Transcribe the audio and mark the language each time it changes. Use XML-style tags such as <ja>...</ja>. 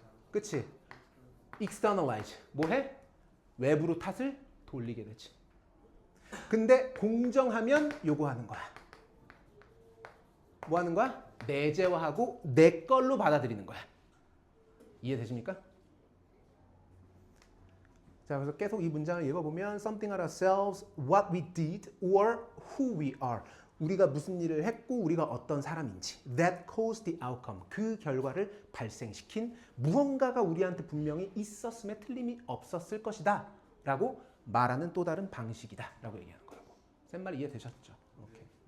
<ko>그치? externalize. 뭐 해? 외부로 탓을 돌리게 되지. 근데 공정하면 요거 하는 거야. 뭐 하는 거야? 내재화하고 내 걸로 받아들이는 거야. 이해되십니까? 자, 그래서 계속 이 문장을 읽어보면</ko> <en>something about ourselves, what we did, or who we are.</en> <ko>우리가 무슨 일을 했고 우리가 어떤 사람인지</ko> <en>that caused the outcome</en> <ko>그 결과를 발생시킨 무언가가 우리한테 분명히 있었음에 틀림이 없었을 것이다 라고 말하는 또 다른 방식이다 라고 얘기하는 거라고. 쌤 말 이해되셨죠? 오케이.</ko>